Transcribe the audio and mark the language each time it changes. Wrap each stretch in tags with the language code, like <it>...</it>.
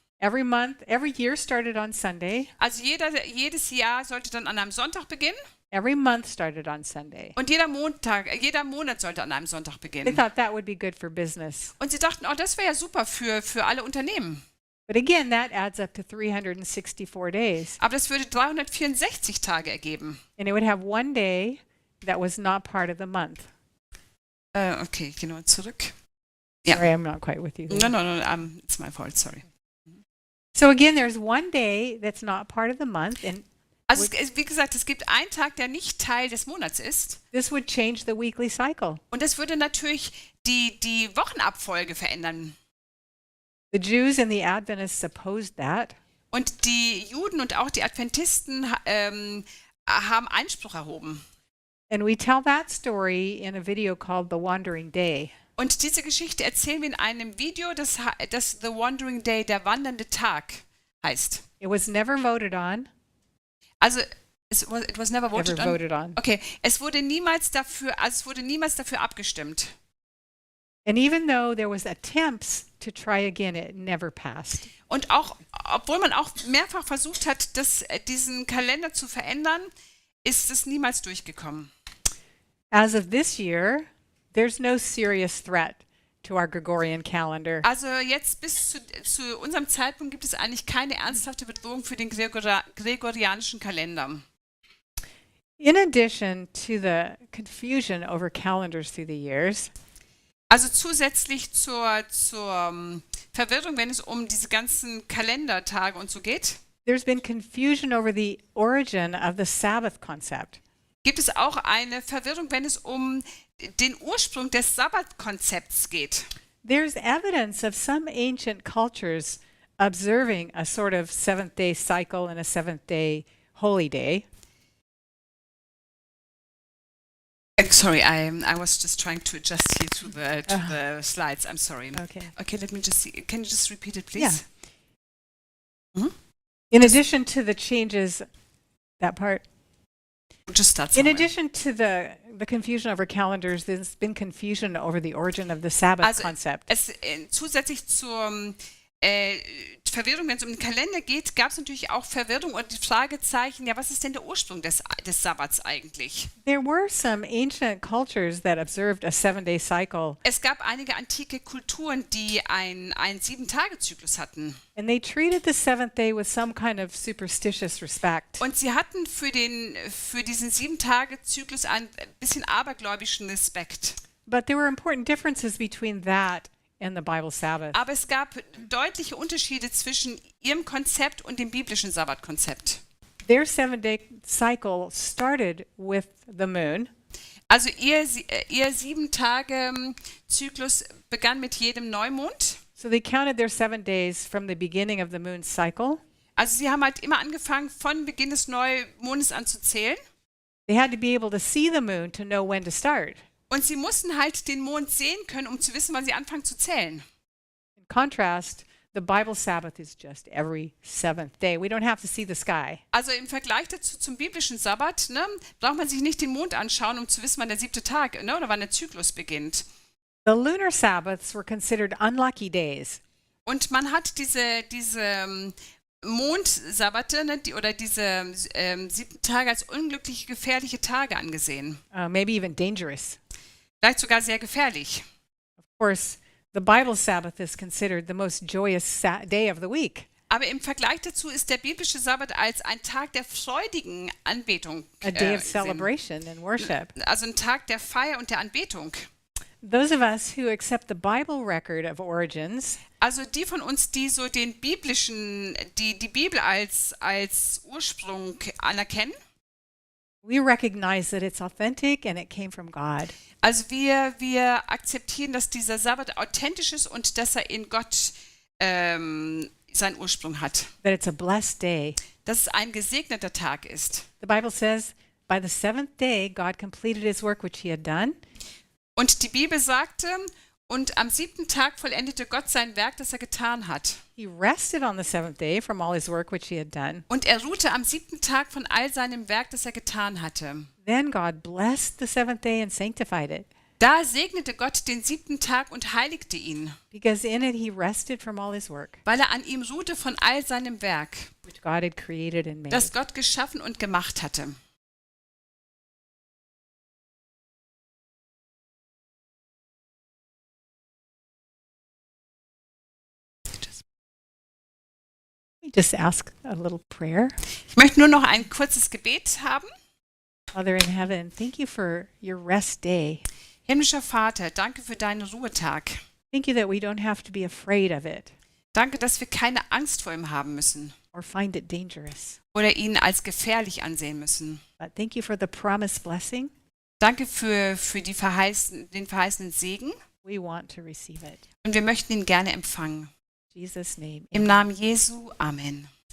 <en>Every year started on Sunday.</en> <de>Also jedes Jahr sollte dann an einem Sonntag beginnen.</de> <en>Every month started on Sunday.</en> <de>Und jeder Monat sollte an einem Sonntag</de> <en>They</en> <de>beginnen.</de> <en>thought that would be good for business.</en> <de>Und sie dachten, oh, das wäre ja super für alle Unternehmen.</de> <en>But again, that adds up to 364 days.</en> <de>Aber das würde 364 Tage ergeben.</de> <en>And it would have one day that was not part of the month.</en> <de>Okay, gehen wir zurück. Ja.</de> <en>Sorry, I'm not quite with you there. No, it's my fault, sorry. So again, there's one day that's not part of the month, and</en> <de>Also wie gesagt, es gibt einen Tag, der nicht Teil des Monats ist.</de> <en>this would change the weekly cycle.</en> <de>Und das würde natürlich die Wochenabfolge verändern.</de> <en>The Jews and the Adventists opposed that.</en> <de>Und die Juden und auch die Adventisten haben Einspruch erhoben.</de> <en>And we tell that story in a video called The Wandering Day.</en> <de>Und diese Geschichte erzählen wir in einem Video, das The Wandering Day, der wandernde Tag heißt.</de> <en>It was never voted on. Also it was never voted Never on. voted on.</en> <de>Okay, es wurde niemals dafür abgestimmt.</de> <en>And even though there was attempts to try again, it never passed.</en> <de>Und auch, obwohl man auch mehrfach versucht hat, diesen Kalender zu verändern, ist es niemals durchgekommen.</de> <en>As of this year, there's no serious threat to our Gregorian calendar.</en> <de>Also jetzt bis zu unserem Zeitpunkt gibt es eigentlich keine ernsthafte Bedrohung für den gregorianischen Kalender.</de> <en>In addition to the confusion over calendars through the years,</en> <de>Also zusätzlich zur Verwirrung, wenn es um diese ganzen Kalendertage und so geht,</de> <en>there's been confusion over the origin of the Sabbath concept.</en> <de>gibt es auch eine Verwirrung, wenn es um den Ursprung des Sabbatkonzepts geht.</de> <en>There's evidence of some ancient cultures observing a sort of seventh-day cycle and a seventh-day holy day. Sorry, I was just trying to adjust here to the slides. I'm sorry. Okay. Let me just see. Can you just repeat it, please? In addition to the changes, that part. Just start In somewhere. addition to the confusion over calendars, there's been confusion over the origin of the Sabbath</en> <de>Also</de> <en>concept.</en> <de>zusätzlich zur Verwirrung, wenn es um den Kalender geht, gab es natürlich auch Verwirrung und die Fragezeichen, ja, was ist denn der Ursprung des Sabbats eigentlich?</de> <en>There were some ancient cultures that observed a 7-day cycle,</en> <de>Es gab einige antike Kulturen, die einen 7-Tage-Zyklus hatten.</de> <en>and they treated the seventh day with some kind of superstitious respect.</en> <de>Und sie hatten für diesen 7-Tage-Zyklus einen bisschen abergläubischen Respekt.</de> <en>But there were important differences between that and the Bible Sabbath.</en> <de>Aber es gab deutliche Unterschiede zwischen ihrem Konzept und dem biblischen Sabbatkonzept.</de> <en>Their 7-day cycle started with the moon,</en> <de>Also ihr 7-Tage-Zyklus begann mit jedem Neumond.</de> <en>so they counted their 7 days from the beginning of the moon cycle.</en> <de>Also sie haben halt immer angefangen, von Beginn des Neumondes an zu zählen.</de> <en>They had to be able to see the moon to know when to start.</en> <de>Und sie mussten halt den Mond sehen können, um zu wissen, wann sie anfangen zu zählen.</de> <en>In contrast, the Bible Sabbath is just every 7th day. We don't have to see the sky.</en> <de>Also im Vergleich dazu zum biblischen Sabbat, ne, braucht man sich nicht den Mond anschauen, um zu wissen, wann der 7. Tag, ne, oder wann der Zyklus beginnt.</de> <en>The lunar Sabbaths were considered unlucky days.</en> <de>Und man hat diese Mondsabbate, ne, oder diese 7 Tage als unglückliche, gefährliche Tage angesehen.</de> <en>Maybe even dangerous.</en> <de>Vielleicht sogar sehr gefährlich.</de> <en>Of course, the Bible Sabbath is considered the most joyous day of the week.</en> <de>Aber im Vergleich dazu ist der biblische Sabbat als ein Tag der freudigen Anbetung</de> <en>A day of</en> <de>gesehen.</de> <en>celebration and worship.</en> <de>Also ein Tag der Feier und der Anbetung.</de> <en>Those of us who accept the Bible record of origins</en> <de>Also die von uns, die so den biblischen, die Bibel als Ursprung anerkennen,</de> <en>we recognize that it's authentic and it came from God.</en> <de>also wir akzeptieren, dass dieser Sabbat authentisch ist und dass er in Gott seinen Ursprung hat.</de> <en>That it's a blessed day.</en> <de>Dass es ein gesegneter Tag ist.</de> <en>The Bible says, by the 7th day, God completed his work which he had done.</en> <de>Und die Bibel sagte, und am 7. Tag vollendete Gott sein Werk, das er getan hat. He rested on the 7th day from all his work which he had done. Und er ruhte am 7. Tag von all seinem Werk, das er getan hatte.</de> <en>Then God blessed the 7th day and sanctified it,</en> <de>Da segnete Gott den 7. Tag und heiligte ihn,</de> <en>because in it he rested from all his work,</en> <de>weil er an ihm ruhte von all seinem Werk,</de> <en>which God had created and made.</en> <de>das Gott geschaffen und gemacht hatte.</de> <en>Just ask a little prayer.</en> <de>Ich möchte nur noch ein kurzes Gebet haben.</de> <en>Father in heaven, thank you for your rest day.</en> <de>Himmlischer Vater, danke für deinen Ruhetag.</de> <en>Thank you that we don't have to be afraid of it</en> <de>Danke, dass wir keine Angst vor ihm haben müssen</de> <en>or find it dangerous.</en> <de>oder ihn als gefährlich ansehen müssen.</de> <en>But thank you for the promised blessing.</en> <de>Danke für den verheißenen Segen</de> <en>We want to receive it.</en> <de>und wir möchten ihn gerne empfangen.</de> <en>In Jesus' name.</en> <de>Im Namen Jesu, Amen.</de>